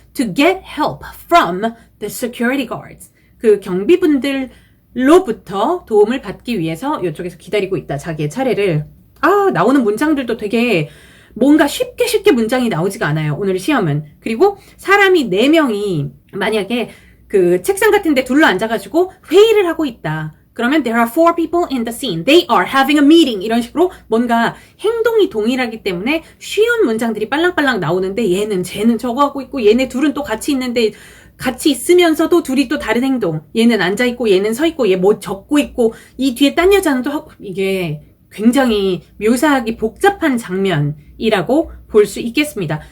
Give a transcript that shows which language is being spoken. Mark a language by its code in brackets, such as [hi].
[en] To get help from the security guards. [ko] 그 경비분들로부터 도움을 받기 위해서 이쪽에서 기다리고 있다. 자기의 차례를. 나오는 문장들도 되게 뭔가 쉽게 문장이 나오지가 않아요. 오늘 시험은. 그리고 사람이 4명이 만약에 그 책상 같은 데 둘러 앉아가지고 회의를 하고 있다. [en] 그러면 there are 4 people in the scene. They are having a meeting. [ko] 이런 식으로 뭔가 행동이 동일하기 때문에 쉬운 문장들이 빨랑빨랑 나오는데 쟤는 저거 하고 있고 얘네 둘은 또 같이 있는데 같이 있으면서도 둘이 또 다른 행동. 얘는 앉아있고 얘는 서있고 얘 뭐 적고 있고 이 뒤에 딴 여자는 또 하고 이게 굉장히 묘사하기 복잡한 장면이라고 볼 수 있겠습니다.